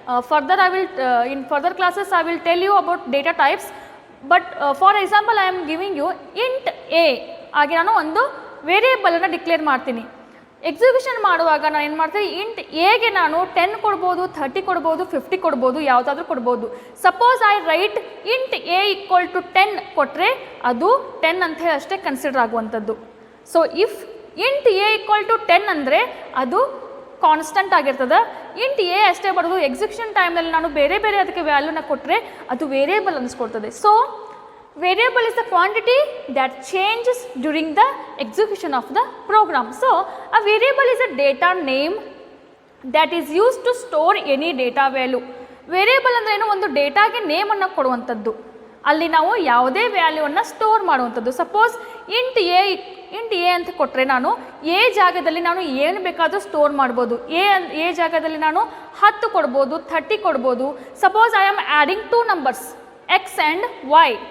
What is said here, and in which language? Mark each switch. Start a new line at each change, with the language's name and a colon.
English: Further I will in further classes I will tell you about data types, but for example I am giving you int a
Kannada: ಆಗಿ ನಾನು ಒಂದು ವೇರಿಯೇಬಲನ್ನು declare ಮಾಡ್ತೀನಿ. Execution ಮಾಡುವಾಗ ನಾನು ಏನು ಮಾಡ್ತೀನಿ, ಇಂಟ್ ಎಗೆ ನಾನು 10 ಕೊಡ್ಬೋದು, 30 ಕೊಡ್ಬೋದು, 50 ಕೊಡ್ಬೋದು, ಯಾವುದಾದ್ರೂ ಕೊಡ್ಬೋದು. Suppose I right int A equal to 10 ಕೊಟ್ಟರೆ ಅದು 10 ಅಂತ ಹೇಳಿ ಅಷ್ಟೇ ಕನ್ಸಿಡರ್ ಆಗುವಂಥದ್ದು. So if int A equal to 10 ಅಂದರೆ ಅದು ಕಾನ್ಸ್ಟೆಂಟ್ ಆಗಿರ್ತದೆ. ಇಂಟ್ ಎ ಅಷ್ಟೇ ಬರೋದು. ಎಕ್ಸಿಕ್ಯೂಷನ್ ಟೈಮ್ನಲ್ಲಿ ನಾನು ಬೇರೆ ಬೇರೆ ಅದಕ್ಕೆ ವ್ಯಾಲ್ಯೂನ ಕೊಟ್ಟರೆ ಅದು variable ಅನಿಸ್ಕೊಡ್ತದೆ.
English: So variable is the quantity that changes during the execution of the program. So a variable is a data name that is used to store any data value.
Kannada: Variable ಅಂದರೆ ಏನು? ಒಂದು ಡೇಟಾಗೆ ನೇಮನ್ನು ಕೊಡುವಂಥದ್ದು. ಅಲ್ಲಿ ನಾವು ಯಾವುದೇ ವ್ಯಾಲ್ಯೂವನ್ನು ಸ್ಟೋರ್ ಮಾಡುವಂಥದ್ದು. Suppose int A ಅಂತ ಕೊಟ್ಟರೆ ನಾನು ಎ ಜಾಗದಲ್ಲಿ ನಾನು ಏನು ಬೇಕಾದರೂ ಸ್ಟೋರ್ ಮಾಡ್ಬೋದು. ಎ ಜಾಗದಲ್ಲಿ ನಾನು 10 ಕೊಡ್ಬೋದು, 30 ಕೊಡ್ಬೋದು.
English: Suppose I am adding 2 numbers x and y.